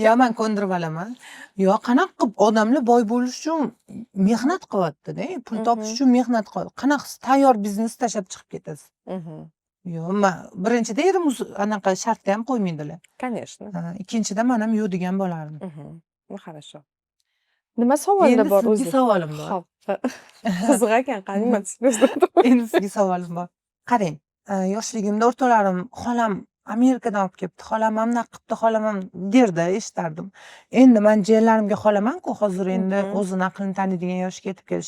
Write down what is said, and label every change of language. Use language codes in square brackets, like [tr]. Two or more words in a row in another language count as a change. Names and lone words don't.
[uz] Yo'q, men ko'ndirib olaman. Yo'q, qanaqa qilib odamlar boy bo'lish uchun mehnat qilyapti-da, pul topish uchun mehnat qilyapti. Qanaqa tayyor biznesni tashlab chiqib ketasiz? Mhm. Yo'q, men birinchida erim anaqa shartda ham qo'ymaydilar. [ru] Конечно. [uz] Ikkinchida men ham yo'q degan bo'lardim. [ru] Mhm. Ну, хорошо. [uz] Nima savollar Endi bor sizga o'zi? savolim bor. Xo'p. Qiziq ekan, qani nima deysiz? Endi sizga savolim bor. Qarang, yoshligimda o'rtoqlarim, xolam Amerikadan olib kelibdi, xolam ham naq qilibdi, xolam ham derdi, eshitardim. Endi men jiyanlarimga xolaman-ku, hozir endi o'zini aqlini taniydigan yoshga yetib kelishi.